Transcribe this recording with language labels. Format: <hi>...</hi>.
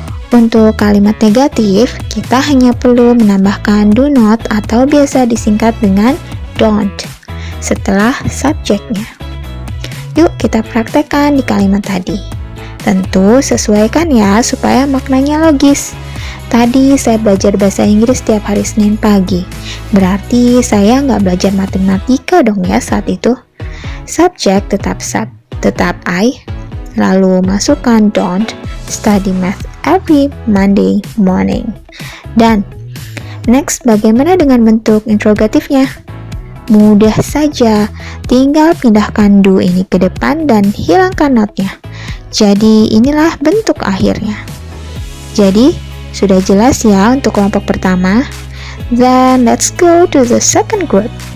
<id>Untuk kalimat negatif, kita hanya perlu menambahkan do not atau biasa disingkat dengan don't setelah subjeknya. Yuk kita praktekkan di kalimat tadi. Tentu sesuaikan ya supaya maknanya logis. Tadi saya belajar bahasa Inggris setiap hari Senin pagi. Berarti saya nggak belajar matematika dong ya saat itu. Subjek tetap</id> <en>I,</en> <id>lalu masukkan</id> <en>don't study math every Monday morning.</en> <id>Dan next, bagaimana dengan bentuk interrogatifnya? Mudah saja, tinggal pindahkan do ini ke depan dan hilangkan notnya. Jadi inilah bentuk akhirnya. Jadi sudah jelas ya untuk kelompok pertama.</id> <en>Then let's go to the second group.</en>